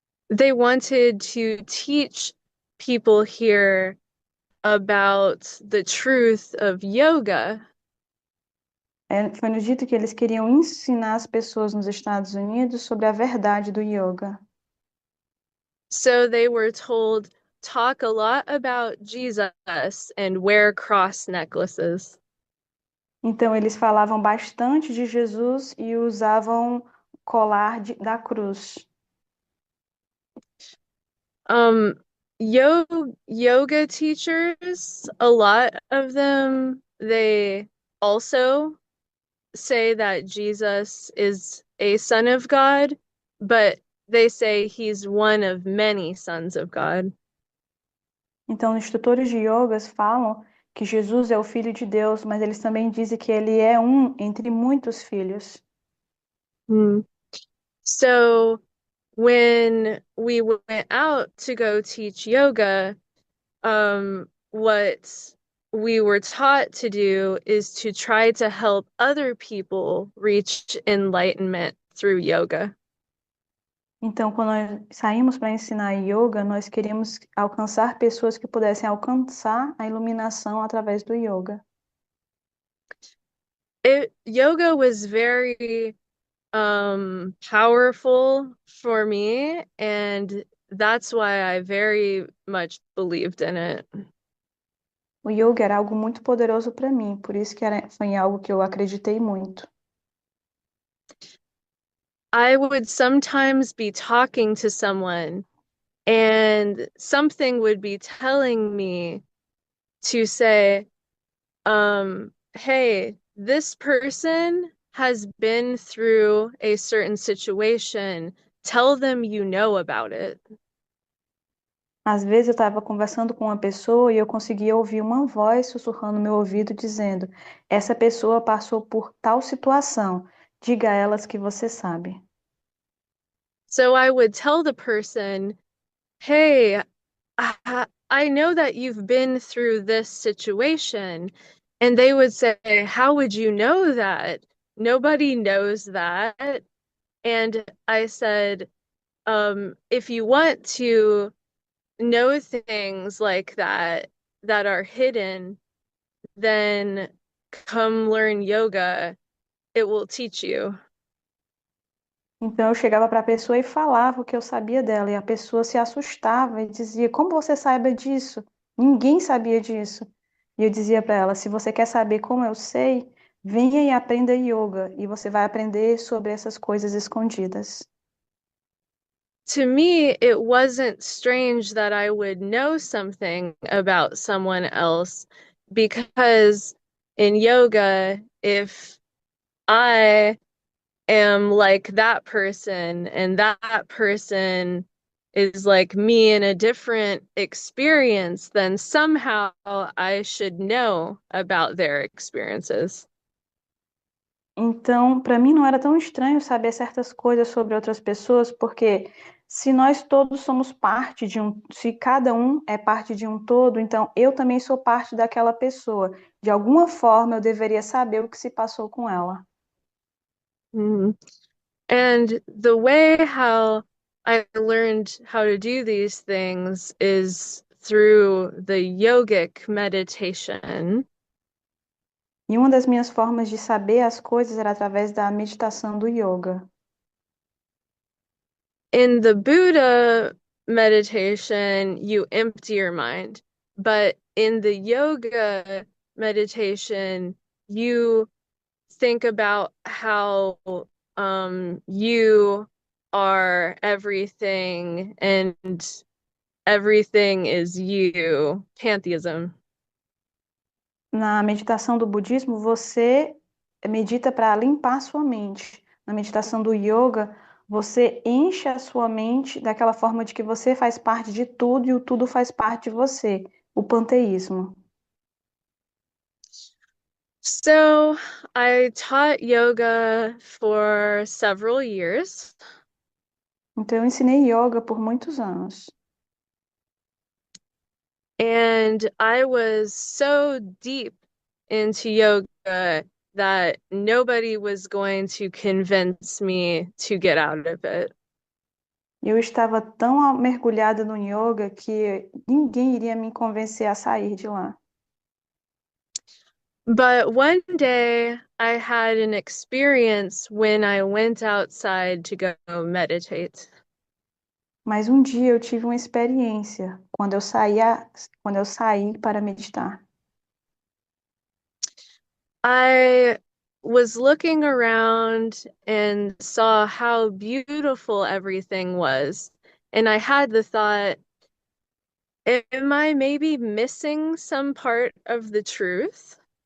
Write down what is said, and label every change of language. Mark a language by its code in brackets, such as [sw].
[en] They wanted to teach people here about the truth of yoga. [pt] Foi nos dito que eles queriam ensinar as pessoas nos Estados Unidos sobre a verdade do yoga. [en] So they were told, talk a lot about Jesus and wear cross necklaces. [pt] Então, eles falavam bastante de Jesus e usavam colar da cruz. [en] Um, yoga teachers, a lot of them, they also say that Jesus is a son of God, but they say he's one of many sons of God. [pt] Então, os instrutores de yogas falam que Jesus é o Filho de Deus, mas eles também dizem que ele é um entre muitos filhos. Hmm. [en] So when we went out to go teach yoga, what we were taught to do is to try to help other people reach enlightenment through yoga. [pt] Então, quando nós saímos para ensinar yoga, nós queríamos alcançar pessoas que pudessem alcançar a iluminação através do yoga. [en] Yoga was very powerful for me, and that's why I very much believed in it. [pt] O yoga era algo muito poderoso para mim, por isso que foi algo que eu acreditei muito. [en] I would sometimes be talking to someone and something would be telling me to say, hey, this person has been through a certain situation. Tell them you know about it. [pt] Às vezes eu estava conversando com uma pessoa e eu conseguia ouvir uma voz sussurrando no meu ouvido dizendo: essa pessoa passou por tal situação. Diga a elas que você sabe. [en] So I would tell the person, hey, I know that you've been through this situation. And they would say, how would you know that? Nobody knows that. And I said, if you want to know things like that that are hidden, then come learn yoga. It will teach you. [pt] Então eu chegava para a pessoa e falava o que eu sabia dela, e a pessoa se assustava e dizia: como você sabe disso? Ninguém sabia disso. E eu dizia para ela: se você quer saber como eu sei, venha e aprenda yoga, e você vai aprender sobre essas coisas escondidas. [en] To me, it wasn't strange that I would know something about someone else because in yoga, if I am like that person and that person is like me in a different experience, then somehow I should know about their experiences. [pt] Então, para mim não era tão estranho saber certas coisas sobre outras pessoas, porque se nós todos somos parte de um, se cada um é parte de um todo, então eu também sou parte daquela pessoa. De alguma forma eu deveria saber o que se passou com ela. Mm. [en] And the way how I learned how to do these things is through the yogic meditation. [pt] E uma das minhas formas de saber as coisas era através da meditação do yoga. [en] In the Buddha meditation, you empty your mind, but in the yoga meditation, you think about how you are everything and everything is you. Pantheism. [pt] Na meditação do budismo, você medita para limpar sua mente. Na meditação do yoga, você enche a sua mente daquela forma de que você faz parte de tudo e o tudo faz parte de você, o panteísmo. [en] So I taught yoga for several years. [pt] Então, eu ensinei yoga por muitos anos. [en] And I was so deep into yoga that nobody was going to convince me to get out of it. [pt] Eu estava tão mergulhada no yoga que ninguém iria me convencer a sair de lá. [en] But one day I had an experience when I went outside to go meditate. [pt] Mas um dia eu tive uma experiência quando eu saí para meditar. [en] I was looking around and saw how beautiful everything was. And I had the thought, am I maybe missing some part of the truth?